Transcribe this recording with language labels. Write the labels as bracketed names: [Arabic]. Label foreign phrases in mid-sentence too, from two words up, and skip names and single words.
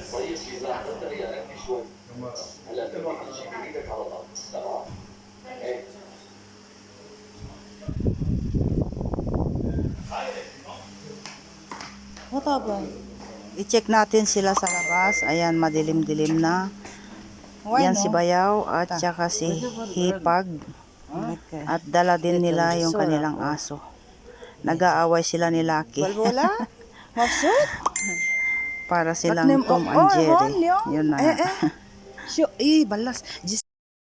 [English] What happened? [Filipino] I-check natin sila sa labas. Ayan, madilim-dilim na. Yan si Bayaw at saka si Hipag. At dala din nila yung kanilang aso. Nag-aaway sila ni Lucky. Para silang Tom and Jerry. Yun na. [Arabic] شو ايه بلش